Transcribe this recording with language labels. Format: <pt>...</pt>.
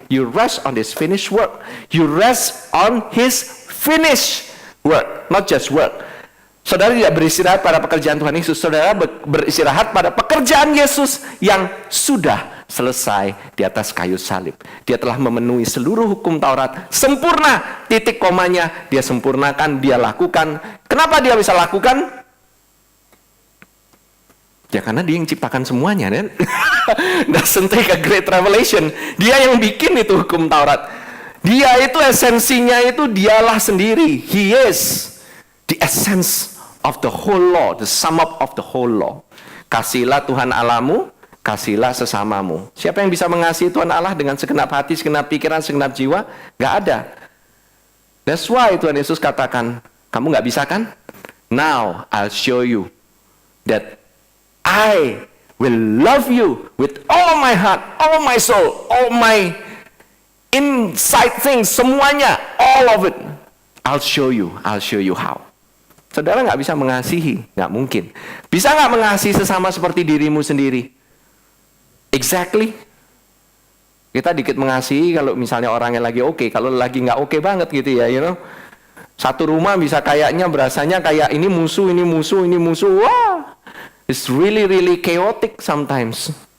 <en>You rest on this finished work. You rest on his finished work, not just work.</en> <id>Saudara tidak beristirahat pada pekerjaan Tuhan Yesus. Saudara beristirahat pada pekerjaan Yesus yang sudah selesai di atas kayu salib. Dia telah memenuhi seluruh hukum Taurat. Sempurna. Titik komanya dia sempurnakan, dia lakukan. Kenapa dia bisa lakukan? Ya karena dia yang ciptakan semuanya, kan?</id> <en>Doesn't take a great revelation.</en> <id>Dia yang bikin itu hukum Taurat. Dia itu esensinya itu dialah sendiri.</id> <en>He is the essence of the whole law, the sum up of the whole law.</en> <id>Kasihlah Tuhan Allahmu, kasihlah sesamamu. Siapa yang bisa mengasihi Tuhan Allah dengan segenap hati, segenap pikiran, segenap jiwa? Gak ada.</id> <en>That's why</en> <id>Tuhan Yesus katakan, kamu gak bisa kan?</id> <en>Now I'll show you that I will love you with all my heart, all my soul, all my inside things, semuanya, all of it. I'll show you how.</en> <id>Saudara nggak bisa mengasihi, nggak mungkin. Bisa nggak mengasihi sesama seperti dirimu sendiri? Exactly. Kita dikit mengasihi kalau misalnya orangnya lagi oke, kalau lagi nggak oke banget gitu ya, Satu rumah bisa kayaknya berasanya kayak ini musuh.</id> <en>Wah, it's really chaotic sometimes.</en>